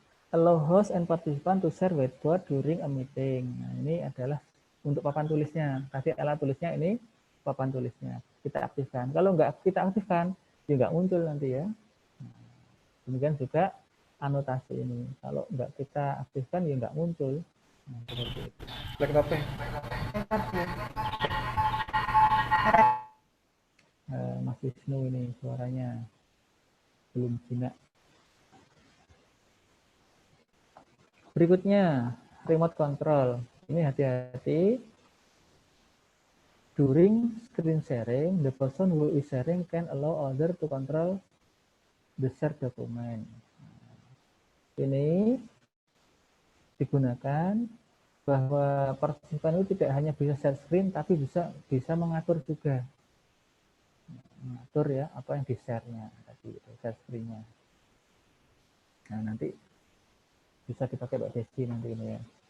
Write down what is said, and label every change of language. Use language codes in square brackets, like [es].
[en] Allow host and participant to share whiteboard during a meeting. [id] Nah, ini adalah untuk papan tulisnya. Tadi alat tulisnya, ini papan tulisnya. Kita aktifkan. Kalau nggak kita aktifkan, dia nggak muncul nanti ya. Demikian juga anotasi ini. Kalau nggak kita aktifkan, ya nggak muncul. Nah, seperti itu. Mas Wisnu ini suaranya belum jinak. Berikutnya, remote control. Ini hati-hati. [en] During screen sharing, the person who is sharing can allow others to control the shared document. [id] Ini digunakan bahwa partisipan itu tidak hanya bisa share screen, tapi bisa mengatur juga. Mengatur ya apa yang di-share-nya tadi, share screen-nya. Nah, nanti bisa dipakai Mbak Desi nanti ini ya.